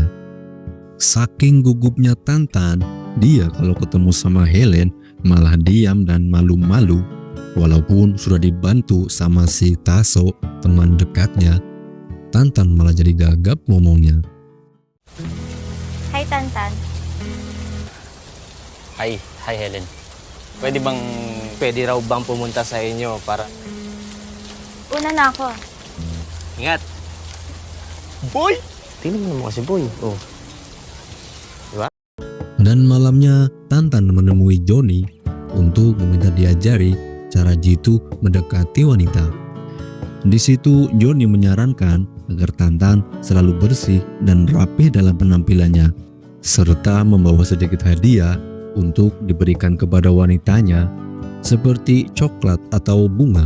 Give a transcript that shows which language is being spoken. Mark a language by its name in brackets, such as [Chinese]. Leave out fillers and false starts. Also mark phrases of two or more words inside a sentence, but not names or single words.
[Indonesian] Saking gugupnya Tantan, dia kalau ketemu sama Helen malah diam dan malu-malu. Walaupun sudah dibantu sama si Taso, teman dekatnya, Tantan malah jadi gagap ngomongnya. Hai Tantan. Hai Helen. [Filipino] Pwede raw bang pumunta sa inyo para... Una na ako. Ingat! Boy! Tingnan mo kasi Boy. Oh. [Indonesian] Dan malamnya Tantan menemui Johnny untuk meminta diajari cara jitu mendekati wanita. Di situ Johnny menyarankan agar Tantan selalu bersih dan rapih dalam penampilannya, serta membawa sedikit hadiah untuk diberikan kepada wanitanya, seperti coklat atau bunga.